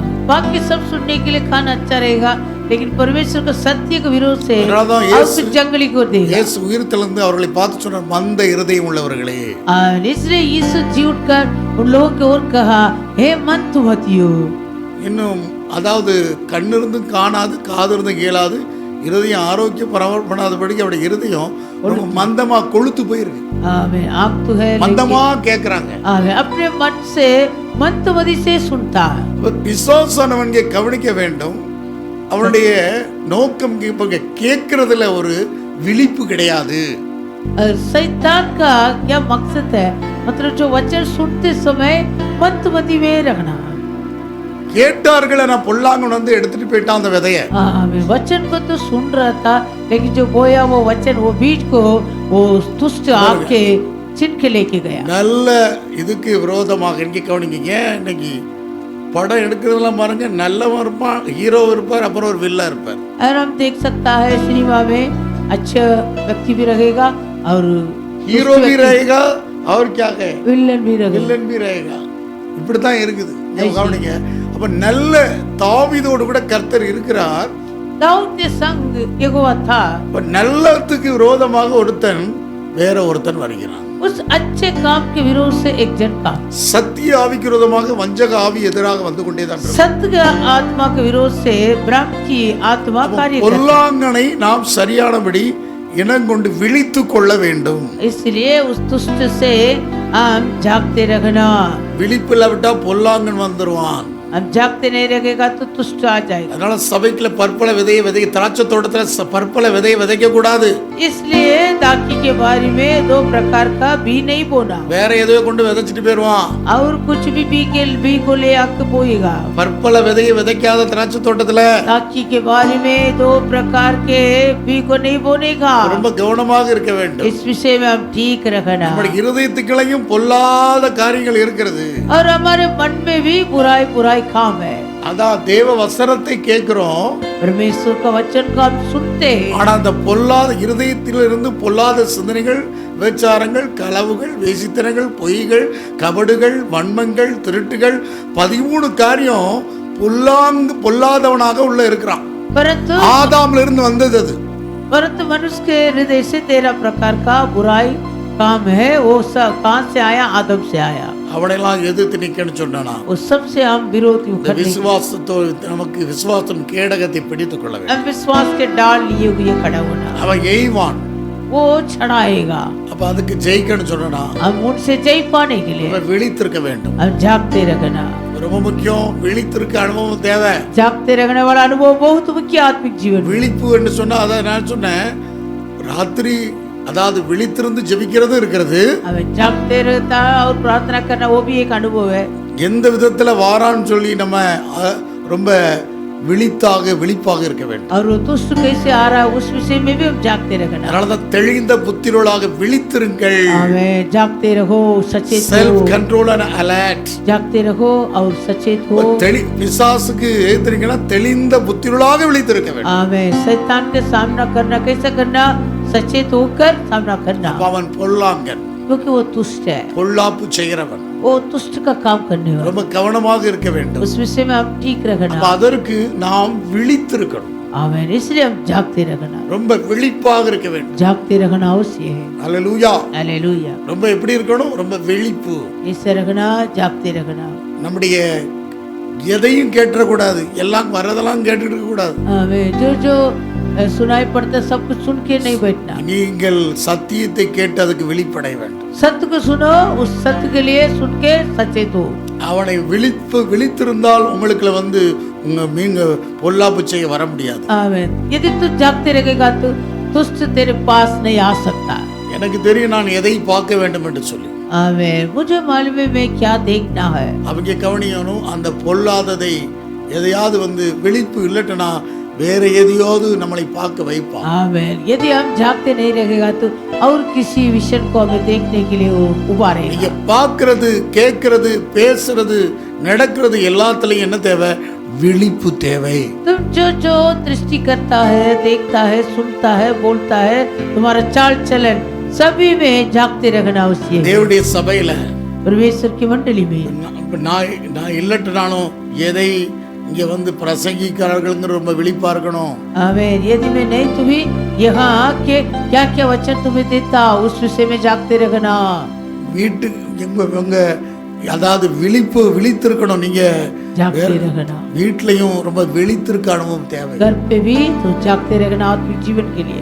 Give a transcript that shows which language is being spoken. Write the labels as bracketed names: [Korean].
[Hindi] बाकी सब सुनने के लिए कान अच्छा रहेगा, लेकिन परमेश्वर का सत्य के विरोध से जंगली को देगा. [Tamil] இயேசு உயிர்த்தெழுந்து அவர்களை பார்த்து சொன்னார், மந்த இருதயம் உள்ளவர்களே. [Hindi] इसलिए यीशु जी उठकर उन लोगों की ओर कहा, हे मंदमतियों. [Tamil] இன்னும் அதாவது கண்ணிருந்தும் காணாது, காது இருந்தும் கேளாது, இருதயம் ஆரோக்கியம் பராமரிப்படாதபடிக்கு அவருடைய இருதயம் ரொம்ப மந்தமா கொழுத்து போயிருக்கு. [Hindi] आँख तो है [Tamil] மந்தமா கேட்கறாங்க. [Hindi] अपने मन से मंदमती से सुनता है. [Tamil] பிசாசானவன் கவனிக்க வேண்டும், அவனுடைய நோக்கம் கேட்கறதுல ஒரு விழிப்பு கிடையாது. [Hindi] शैतान का क्या मकसद है? मतलब जो वचन सुनते समय मंदमती में रखना. [Tamil] கேட்டார்கள், நான் பொல்லாங்கன் வந்து எடுத்துட்டு போயிட்டான் அந்த விதைய. [Hindi] वचन को तो सुन रहा था, लेकिन जो बोया वो वचन, वो बीज को वो दुष्ट आके छीन के लेके गया. [Tamil] நல்ல இதுக்கு விரோதமாக இன்னைக்கு கவனிங்க. இன்னைக்கு படம் எடுக்கிறதெல்லாம் பாருங்க, நல்லவன் இருப்பான், ஹீரோ இருப்பார், அப்புறம் ஒரு வில்லா இருப்பார். [Hindi] और हम देख सकता है सिनेमा में अच्छा व्यक्ति भी रहेगा और हीरो भी रहेगा और क्या है विलन भी रहेगा. विलन भी रहेगा. [Tamil] இப்படிதான் இருக்குது. கவனிங்க, அப்ப நல்ல தாவீதோடு கூட கர்த்தர் இருக்கிறார். [Hindi] दाऊद के संग यहोवा था. [Tamil] அப்ப நல்லதுக்கு விரோதமாக ஒருத்தன் வேற ஒருத்தன் வருகிறான். [Hindi] उस अच्छे काम के विरोध से एक जन का. [Tamil] சத்திய ஆவிக்கு விரோதமாக வஞ்சக ஆவி எதிராக வந்து கொண்டே தான் இருக்கும். [Hindi] सत्य आत्मा के विरोध से ब्रह्म की आत्मा कार्य करती है. [Tamil] பொல்லாங்கனை நாம் சரியானபடி இனங்கொண்டு விழித்து கொள்ள வேண்டும். [Hindi] इसलिए उस दुष्ट से हम जागते रखना. [Tamil] விழிப்பில் விட்டா பொல்லாங்கன் வந்துருவான். [Hindi] हम जागते नहीं रहेगा तो तुष्ट आ जाएगा। [Tamil] அதனால சபைக்குள்ள பற்பல விதையை திராட்சை தோட்டத்துல பற்பல விதையை விதைக்க கூடாது. [Hindi] इसलिए दाखी के बारे में दो प्रकार का बी नहीं बोना। [Tamil] வேற ஏதோ கொண்டு விதைச்சிட்டு போயிடுவான். [Hindi] और कुछ भी बी को ले आके बोएगा। [Tamil] பற்பல விதையை விதைக்காத திராட்சை தோட்டத்துல [Hindi] दाखी के बारे में दो प्रकार के बी को नहीं बोनेगा। [Tamil] ரொம்ப கவனமாக இருக்க வேண்டும். [Hindi] इस विषय में हम ठीक रखना। [Tamil] நம்முடைய இருதயத்துக்குள்ளேயும் பொல்லாத காரியங்கள் இருக்கிறது. [Hindi] और हमारे मन में भी बुराई काम है। [Tamil] அதான் தேவ வசனத்தை கேட்கிறோம், [Hindi] परमेश्वर का वचन को हम सुनते हैं, [Tamil] ஆனா அந்த பொல்லாத இருதயத்திலிருந்து பொல்லாத சிந்தனைகள், விபச்சாரங்கள், களவுகள், வேசித்தனங்கள், பொய்கள், கபடுகள், வன்மங்கள், திருட்டுகள் 13 காரியம் பொல்லாதவனாக உள்ள இருக்கிறான். ஆதாம்ல இருந்து வந்தது அது. [Hindi] परंतु मनुष्य के हृदय से 13 प्रकार का बुराई काम है। वो सब कहां से आया? आदम से आया। [Tamil] அவனையெல்லாம் எதிர்த்து நிக்கன்னு சொன்னானா? [Hindi] वो सबसे हम विरोधी करने, [Tamil] விசுவாசத்தோடு நமக்கு விசுவாசம் கேடகத்தை பிடித்துக் கொள்ள வேண்டும். [Hindi] हम विश्वास के डाल लिए हुए खड़ा होना। [Tamil] அவன் எய்வான், [Hindi] वो छड़ाएगा। [Tamil] அப்ப அதுக்கு ஜெயிக்கன்னு சொன்னா [Hindi] हम उनसे जय पाने के लिए [Tamil] விழித்திருக்க வேண்டும். [Hindi] हम जागते रहना [Tamil] ரொம்ப முக்கியம். விழித்திருக்க அனுபவம் தேவை. [Hindi] जागते रहने वाला अनुभव बहुत मुख्य आत्मिक जीवन। [Tamil] விழிப்பு என்று சொன்னா அதான் நான் சொன்னேன், ராத்திரி அதாவது விழித்திருந்து ஜெபிக்கிறது இருக்கிறது. [Hindi] हमें जागते रहता और प्रार्थना करना वो भी एक अनुभव है। [Tamil] எந்த விதத்துல வாரான்னு சொல்லி நம்ம ரொம்ப விழிப்பாக இருக்க வேண்டும். [Hindi] और वो दुष्ट कैसे आ रहा है उस विषय में भी हम जागते रहना। [Tamil] அதனாலதான் தெளிந்த புத்திரோளாக விழித்திருங்கள். [Hindi] हमें जागते रहो, सचेत हो। [English] Self control and alert. [Hindi] जागते रहो और सचेत हो। பிசாசுக்கு எதிர்த்தீங்கன்னா தெளிந்த புத்திரோளாக விழித்திருக்க வேண்டும். हमें शैतान के सामना करना कैसे करना? सचेत होकर सामना करना। [Tamil] அவன் பொல்லாங்கன், [Hindi] क्योंकि वो तुष्ट है, [Tamil] பொல்லாப்பு செய்கிறவன். [Hindi] वो तुष्ट का काम करने वाला। [Tamil] ரொம்ப கவனமாக இருக்க வேண்டும். [Hindi] उस विषय में हम ठीक रखना। [Tamil] அதற்கு நாம் விழித்திருக்கணும். [Hindi] आमेन। इसलिए हम जागते रहना, [Tamil] ரொம்ப விழிப்பாக இருக்க வேண்டும். [Hindi] जागते रहना अवश्य है। [Tamil] அல்லேலூயா. [Hindi] हालेलुया। [Tamil] ரொம்ப எப்படி இருக்கணும்? ரொம்ப விழிப்பு. [Hindi] ऐसे रखना, जागते रहना। [Tamil] நம்முடைய எதையும் கேட்டுற கூடாது, எல்லாம் வரதெல்லாம் கேட்டுட்டு இருக்க கூடாது. [Hindi] आमेन। जो सुनाई पड़ता सब कुछ सुन के नहीं बैठना। [Tamil] நீங்கள் சத்தியத்தை கேட்டு அதுக்கு வெளிப்படைய வேண்டும். [Hindi] सत्य को सुनो, उस सत्य के लिए सुन के सचेत हो। [Tamil] அவனை விழித்திருந்தால் உங்களுக்கு நீங்க பொல்லாப்பு செய்ய வர முடியாது. [Hindi] आमेन। यदि तू जागते रहेगा तो दुष्ट तेरे पास नहीं आ सकता। [Tamil] எனக்கு தெரியும் நான் எதை பார்க்க வேண்டும் என்று சொல்லி. [Hindi] आमेन। मुझे मालूम है मैं क्या देखना है। [Tamil] அவங்க கவனிக்கணும், அந்த பொல்லாததை எதையாவது விழிப்பு இல்லட்டனா வேற எதையாவது நம்மளை பார்க்க வைப்பான். [Hindi] आमेन। यदि हम जागते नहीं रहेगा तो और किसी विषय को हमें देखने के लिए वो उभारेगा। [Tamil] நீங்க பார்க்கிறது, கேட்கிறது, பேசுறது, நடக்கிறது எல்லாத்துலயும் என்ன தேவை? விழிப்பு தேவை. [Hindi] तुम जो दृष्टि करता है, देखता है, सुनता है, बोलता है, तुम्हारा चाल चलन सभी में जागते रहना आवश्यक है। [Tamil] தேவனுடைய சபையில [Hindi] परमेश्वर की मंडली में [Tamil] நான் இல்லட்டனாலும் எதை இங்க பிரசங்கிக்கிறார்கள் ரொம்ப விழிப்பா இருக்கணும். [Hindi] आमेन। यदि मैं नहीं तुम्हें यहाँ आके क्या क्या वचन तुम्हें देता उस विषय में जागते रहना। [Tamil] வீட்டுக்கு அதாவது விழித்திருக்கணும். நீங்க [Hindi] जागते रहना। [Tamil] வீட்லயும் ரொம்ப விழித்திருக்க அனுபவம் தேவை. [Hindi] घर पे भी तो जागते रहना आत्मिक जीवन के लिए।